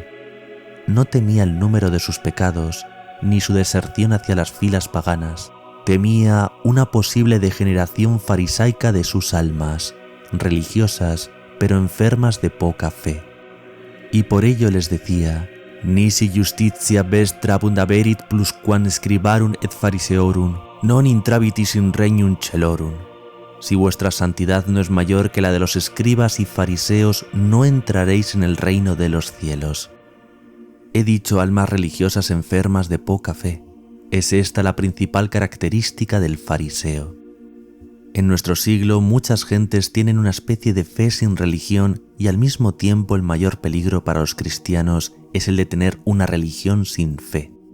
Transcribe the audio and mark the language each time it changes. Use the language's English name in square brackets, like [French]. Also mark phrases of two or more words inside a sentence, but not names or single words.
[Spanish] No temía el número de sus pecados, ni su deserción hacia las filas paganas. Temía una posible degeneración farisaica de sus almas, religiosas, pero enfermas de poca fe. Y por ello les decía, [Latin] «Nisi justitia vestra abundaverit plusquam scribarum et phariseorum, non intrabitis in regnum celorum». [Spanish] Si vuestra santidad no es mayor que la de los escribas y fariseos, no entraréis en el reino de los cielos. He dicho almas religiosas enfermas de poca fe. Es esta la principal característica del fariseo. En nuestro siglo muchas gentes tienen una especie de fe sin religión y al mismo tiempo el mayor peligro para los cristianos es el de tener una religión sin fe.